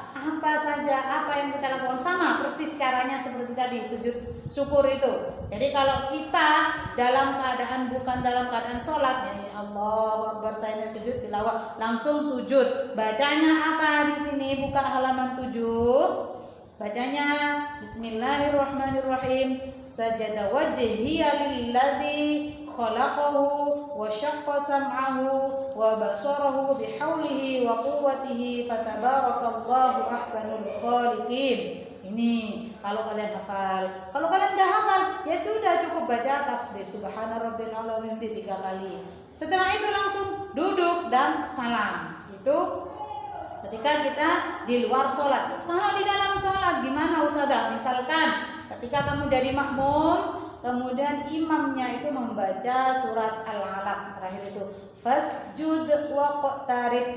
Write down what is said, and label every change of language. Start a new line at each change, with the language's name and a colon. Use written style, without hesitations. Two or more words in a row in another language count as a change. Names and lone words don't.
Indonesian: Apa saja, apa yang kita lakukan sama persis caranya seperti tadi sujud syukur itu. Jadi kalau kita dalam keadaan bukan dalam keadaan sholat, ya
Arabic: الله أكبر
Indonesian: saya sujud tilawah, langsung sujud. Bacanya apa di sini? Buka halaman 7. Bacanya Bismillahirrahmanirrahim.
Arabic: سجد وجهي للذي خلقه وشق سمعه وبصره بحوله وقوته فتبارك الله أحسن الخالقين.
Indonesian: Ini kalau kalian hafal. Kalau kalian enggak hafal, ya sudah cukup baca tasbih
Arabic: سبحان ربي الأعلى
Indonesian: 3 kali. Setelah itu langsung duduk dan salam. Itu ketika kita di luar sholat. Kalau di dalam sholat gimana Ustazah? Misalkan ketika kamu jadi makmum, kemudian imamnya itu membaca surat Al-Alaq terakhir itu
Arabic: فاسجد واقترب.